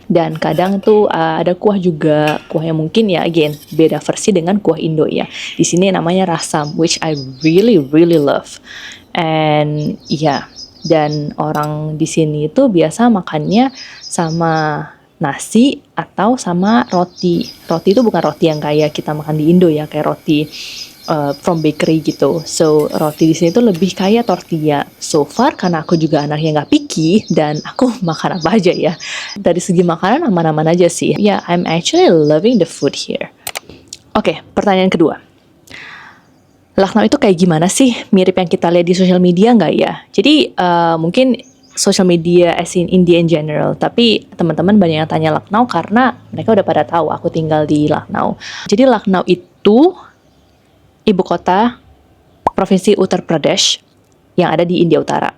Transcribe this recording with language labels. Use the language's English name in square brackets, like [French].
[Indonesian] Dan kadang tuh ada kuah juga, kuah yang mungkin ya again beda versi dengan kuah Indo ya. Di sini namanya rasam, [English] which I really really love. [Indonesian] And ya, dan orang di sini itu biasa makannya sama nasi atau sama roti. Roti itu bukan roti yang kayak kita makan di Indo ya, kayak roti from bakery gitu. So roti di sini tuh lebih kayak tortilla. So far karena aku juga anaknya nggak picky dan aku makan apa aja ya. Dari segi makanan aman-aman aja sih. [English] Yeah, I'm actually loving the food here. [Indonesian] Oke, pertanyaan kedua. Lucknow itu kayak gimana sih? Mirip yang kita lihat di sosial media nggak ya? Jadi mungkin social media [English] as in India in general, [Indonesian] tapi teman-teman banyak yang tanya Lucknow karena mereka udah pada tahu aku tinggal di Lucknow. Jadi Lucknow itu ibu kota provinsi Uttar Pradesh yang ada di India Utara.